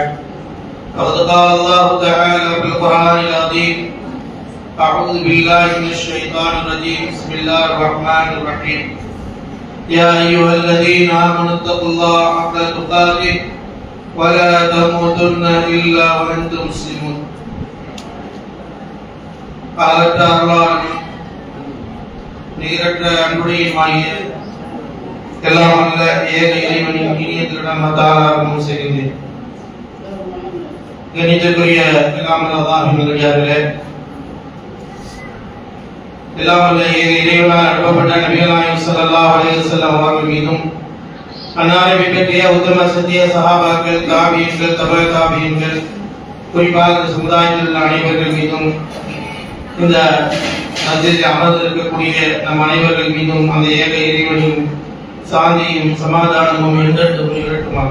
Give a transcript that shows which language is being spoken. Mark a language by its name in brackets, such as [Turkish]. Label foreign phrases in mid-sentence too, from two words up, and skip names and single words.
[Arabic] فقد قال الله تعالى في القرآن العظيم: أعوذ بالله من الشيطان الرجيم، بسم الله الرحمن الرحيم. يا أيها الذين آمنوا اتقوا الله حق تقاته ولا تموتن إلا وأنتم مسلمون. [Tamil] அளவற்ற அருளாளனும் நிகரற்ற அன்புடையுமாகிய எல்லாம் வல்ல ஏக இறைவனின் இனிய திருநாமத்தால் செய்கின்றேன். கணிதக்குரிய எல்லாம் அல்லாஹ்வின் நல்லடியார்களே, எல்லாம் வல்ல ஏக இறைவனால் அனுப்பப்பட்ட நபிகள் நாயகம் [Arabic] صلى الله عليه وسلم [Tamil] அவர்கள் மீதும், அன்னாரை பின்பற்றிய உத்தம சத்திய சஹாபாக்கள், தாபியீன்கள், தபா தாபியீன்கள், குறிப்பாக சமுதாயத்தில் அனைவர்கள் மீதும், இந்த மஸ்ஜிதில் அமர்ந்திருக்கக்கூடிய நம் அனைவர்கள் மீதும் அந்த ஏக இறைவனின் சாந்தியும் சமாதானமும் என்றென்றும் நிகழட்டுமாக.